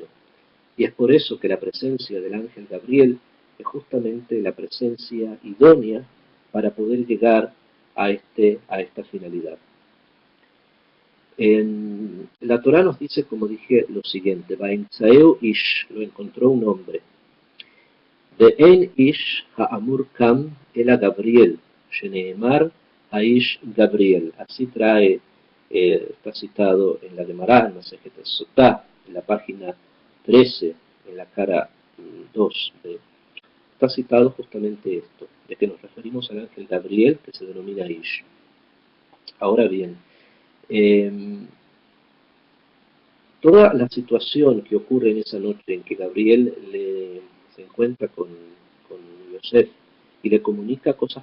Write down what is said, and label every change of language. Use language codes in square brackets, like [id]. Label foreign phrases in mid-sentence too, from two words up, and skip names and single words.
[es] Y es por eso que la presencia del ángel Gabriel es justamente la presencia idónea para poder llegar a esta finalidad. En la Torá nos dice, como dije, lo siguiente: [he] וימצאהו איש, [es] lo encontró un hombre. [he] ואין איש האמור כאן אלא גבריאל, שנאמר האיש גבריאל. [es] Así trae, está citado en la Gemara, en Masejet Sotá, en la página 13, en la cara 2. Está citado justamente esto, de que nos referimos al ángel Gabriel, que se denomina Ish. Ahora bien, toda la situación que ocurre en esa noche en que Gabriel se encuentra con Yosef y le comunica cosas